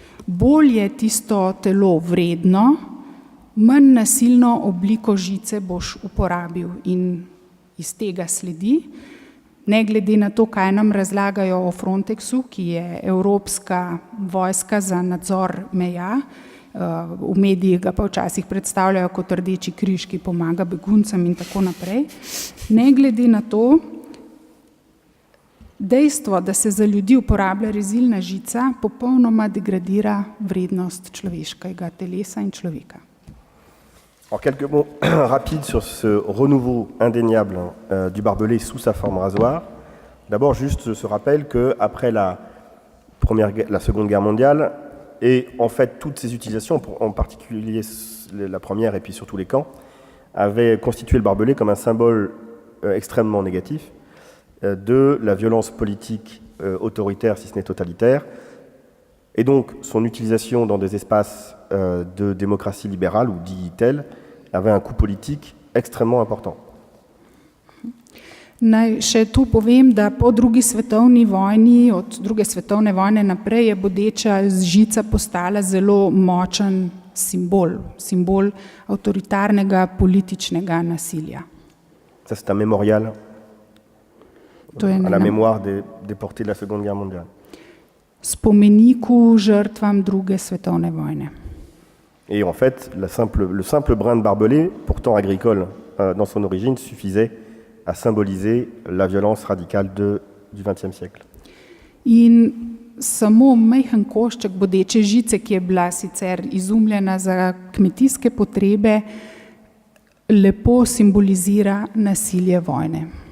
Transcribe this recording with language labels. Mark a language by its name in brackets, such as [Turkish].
[Slovenian] Bolj je tisto telo vredno, manj nasilno obliko žice boš uporabil in iz tega sledi, ne glede na to, kaj nam razlagajo o Frontexu, ki je evropska vojska za nadzor meja, v medijih ga pa včasih predstavljajo kot Rdeči križ, ki pomaga beguncem in tako naprej. Ne glede na to, dejstvo, da se za ljudi uporablja rezilna žica, popolnoma degradira vrednost človeškega telesa in človeka. [French] Alors, quelques mots rapides sur ce renouveau indéniable du barbelé sous sa forme rasoir. D'abord, juste ce rappel qu'après la Seconde Guerre mondiale, et en fait toutes ces utilisations, en particulier la première et puis surtout les camps, avaient constitué le barbelé comme un symbole extrêmement négatif de la violence politique autoritaire, si ce n'est totalitaire, et donc son utilisation dans des espaces de démocratie libérale, ou dit telle, avait un coût politique extrêmement important. [Slovenian] Naj še tu povem, da po drugi svetovni vojni, od druge svetovne vojne naprej, je bodeča žica postala zelo močen simbol avtoritarnega političnega nasilja. [French] Ça, c'est un mémorial à la mémoire des déportés de la Seconde Guerre mondiale. [Slovenian] Spomeniku žrtvam druge svetovne vojne. [French] Et en fait, le simple brin de barbelé, pourtant agricole dans son origine, suffisait à symboliser la violence radicale du XXe siècle. [Slovenian] In samo majhen košček bodeče žice, ki je bila sicer izumljena za kmetijske potrebe, lepo simbolizira nasilje vojne.